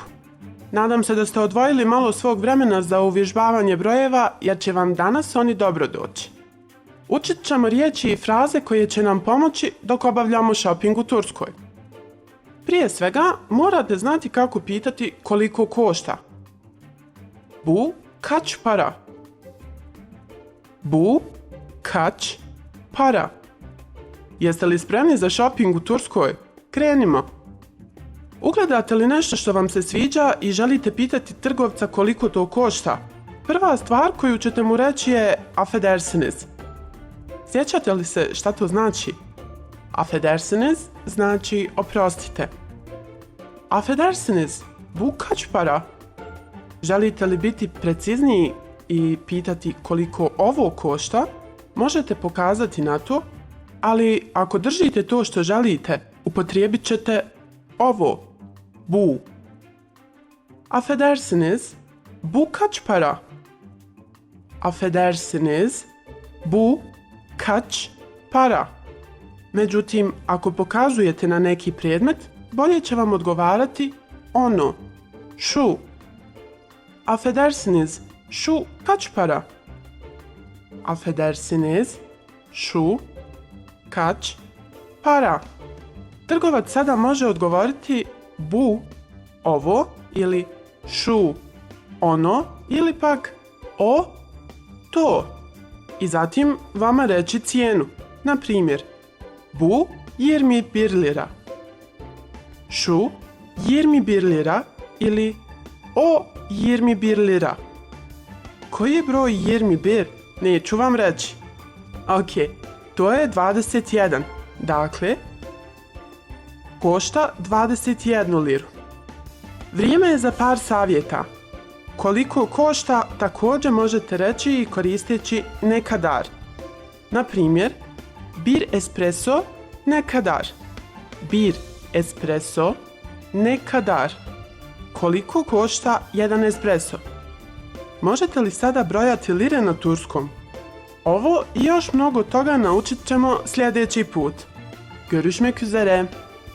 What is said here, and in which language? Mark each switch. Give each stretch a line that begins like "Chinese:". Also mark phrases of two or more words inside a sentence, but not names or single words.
Bosnian: Nadam se da ste odvojili malo svog vremena za uvježbavanje brojeva, jer će vam danas oni dobro doći. Učit ćemo riječi i fraze koje će nam pomoći dok obavljamo shopping u Turskoj. Prije svega, morate znati kako pitati koliko košta.
Turkish: Bu kaç para? Bu kaç para?
Bosnian: Jeste li spremni za shopping u Turskoj? Krenimo! Ugledate li nešto što vam se sviđa i želite pitati trgovca koliko to košta? Prva stvar koju ćete mu reći je affedersiniz. Sjećate li se šta to znači? Affedersiniz znači oprostite. Affedersiniz, bu kaç para? Želite li biti precizniji i pitati koliko ovo košta? Možete pokazati na to, ali ako držite to što želite, upotrijebit ćete ovo,
Turkish: bu. Affedersiniz, bu kaç para? Affedersiniz, bu kaç para?
Bosnian: Međutim, ako pokazujete na neki predmet, bolje će vam odgovarati ono,
Turkish: şu. Affedersiniz, şu kaç para? Affedersiniz, şu kaç para?
Bosnian: Trgovac sada može odgovoriti bu, ovo, ili şu, ono, ili pak o, to. I zatim vama reći cijenu. Na primjer,
Turkish: bu 21 lira. Şu 21 lira ili o 21 lira.
Bosnian: Koji je broj 21? Neću vam reći. Ok, to je 21. Dakle, košta 21 liru. Vrijeme je za par savjeta. Koliko košta također možete reći i koristeći
Turkish: ne kadar.
Bosnian: Na primjer,
Turkish: bir espresso ne kadar. Bir espresso ne kadar.
Bosnian: Koliko košta jedan espresso? Možete li sada brojati lire na turskom? Ovo i još mnogo toga naučit ćemo sljedeći put.
Turkish: Görüşmek üzere.